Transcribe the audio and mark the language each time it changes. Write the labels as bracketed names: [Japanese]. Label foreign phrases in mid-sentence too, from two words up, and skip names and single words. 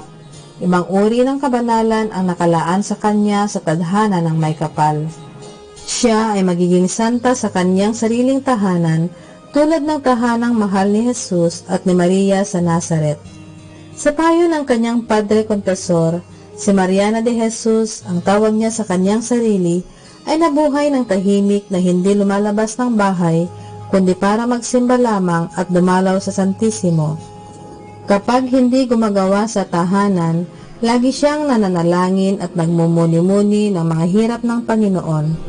[Filipino] Ibang uri ng kabanalan ang nakalaan sa kanya sa tadhana ng may kapal. Siya ay magiging santa sa kanyang sariling tahanan tulad ng tahanang mahal ni Jesus at ni Maria sa Nazaret. Sa payo ng kanyang [Spanish] padre confessor, [Filipino] si Mariana de Jesus, ang tawag niya sa kanyang sarili, ay nabuhay ng tahimik na hindi lumalabas ng bahay kundi para magsimba lamang at dumalaw sa Santissimo. Kapag hindi gumagawa sa tahanan, lagi siyang nananalangin at nagmumuni-muni ng mga hirap ng Panginoon.